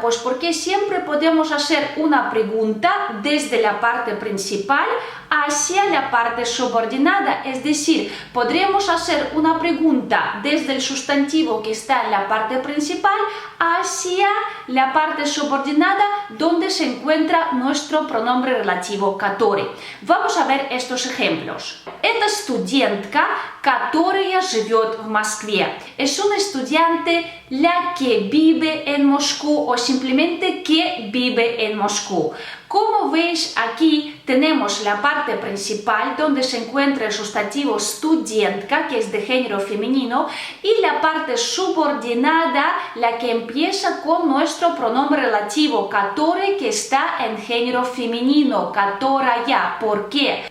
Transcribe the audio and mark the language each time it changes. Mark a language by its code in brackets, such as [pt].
[es] Pues porque siempre podemos hacer una pregunta desde la parte principal hacia la parte subordinada, es decir, podremos hacer una pregunta desde el sustantivo que está en la parte principal hacia la parte subordinada donde se encuentra nuestro pronombre relativo который. Vamos a ver estos ejemplos. [ru] Это студентка, которая живет в Москве. [es] Es una estudiante la que vive en Moscú o simplemente que vive en Moscú. Como veis, aquí tenemos la parte principal donde se encuentra el sustantivo студентка, que es de género femenino, y la parte subordinada, la que empieza con nuestro pronombre relativo который, que está en género femenino, которая. ¿Por qué?